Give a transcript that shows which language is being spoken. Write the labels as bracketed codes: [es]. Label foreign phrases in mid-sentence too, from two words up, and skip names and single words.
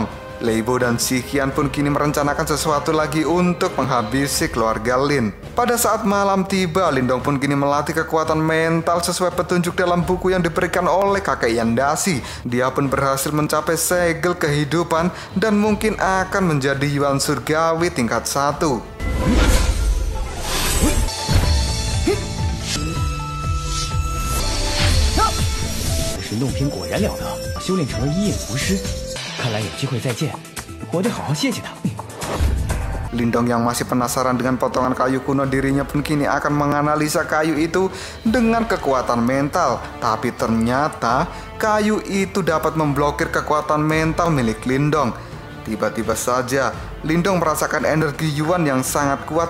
[id] Lei Bo dan Xiqian pun kini merencanakan sesuatu lagi untuk menghabisi keluarga Lin. Pada saat malam tiba, Lindong pun kini melatih kekuatan mental sesuai petunjuk dalam buku yang diberikan oleh kakek Yandasi. Dia pun berhasil mencapai segel kehidupan dan mungkin akan menjadi Yuan Surgawi tingkat 1. [zh] 神洞篇果然了得，修炼成了一影无师，看来有机会再见，我得好好谢谢他。 [id] Lindong yang masih penasaran dengan potongan kayu kuno dirinya pun kini akan menganalisa kayu itu dengan kekuatan mental. Tapi ternyata kayu itu dapat memblokir kekuatan mental milik Lindong. Tiba-tiba saja Lindong merasakan energi Yuan yang sangat kuat.